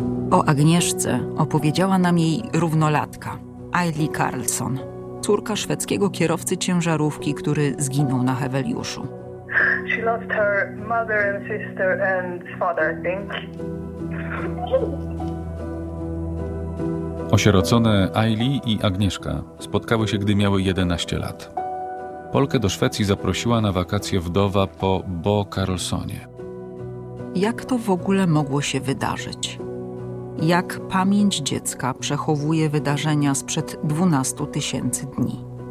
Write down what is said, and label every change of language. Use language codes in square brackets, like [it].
[pl] O Agnieszce opowiedziała nam jej równolatka, Aili Karlsson, córka szwedzkiego kierowcy ciężarówki, który zginął na Heweliuszu. [en] She lost her mother and sister and father, I think. [pl] Osierocone Aili i Agnieszka spotkały się, gdy miały 11 lat. Polkę do Szwecji zaprosiła na wakacje wdowa po Bo Karlssonie. Jak to w ogóle mogło się wydarzyć? Jak pamięć dziecka przechowuje wydarzenia sprzed 12 tysięcy dni?